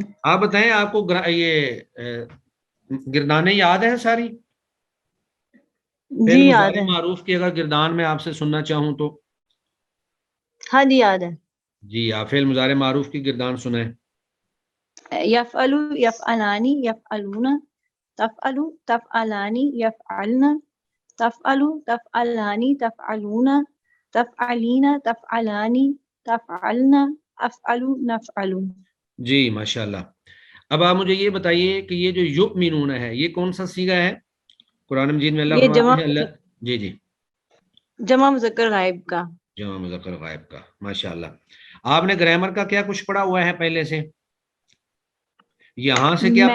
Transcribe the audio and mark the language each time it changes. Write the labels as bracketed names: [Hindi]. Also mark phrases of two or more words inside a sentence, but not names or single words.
[Urdu] آپ بتائیں آپ کو یہ گردانیں یاد ہیں ساری؟ جی فعل یاد مضارع ہے. معروف کی اگر گردان میں آپ سے سننا چاہوں تو؟ ہاں جی یاد ہے. جی آپ فعل مضارع معروف کی گردان سنیں. [Arabic] یفعلو یفعلانی یفعلون تفعلو تفعلانی یفعلن تفعلو تفعلانی تفعلون تفعلین تفعلانی تفعلن افعلو نفعلو. [Urdu] جی ماشاءاللہ. اب آپ مجھے یہ بتائیے کہ یہ جو یؤمنون ہے یہ کون سا صیغہ ہے قرآن مجید میں؟ اللہ یہ فرماتے ہیں اللہ جی جمع مذکر غائب کا. جمع مذکر غائب کا. ماشاءاللہ. آپ نے گرامر کا کیا کچھ پڑھا ہوا ہے پہلے سے؟ یہاں سے کیا